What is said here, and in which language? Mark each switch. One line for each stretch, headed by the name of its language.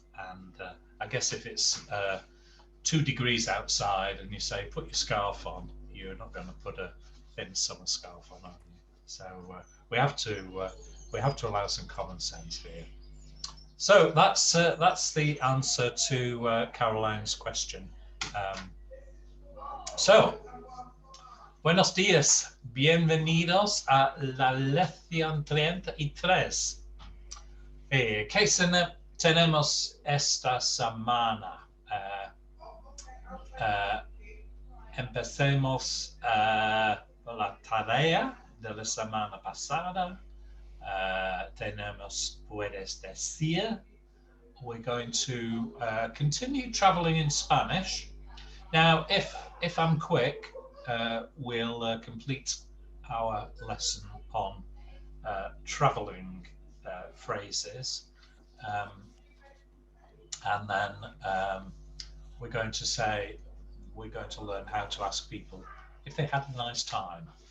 English: And I guess if it's 2 degrees outside and you say put your scarf on, you're not going to put a thin summer scarf on, are you? So we have to allow some common sense here. So that's the answer to Caroline's question.
Spanish: So, buenos días, bienvenidos a la lección 33. ¿Qué tenemos esta semana? Empecemos la tarea de la semana pasada. Tenemos, puedes decir.
English: We're going to continue traveling in Spanish. Now, if I'm quick, we'll complete our lesson on traveling phrases, and then we're going to learn how to ask people if they had a nice time.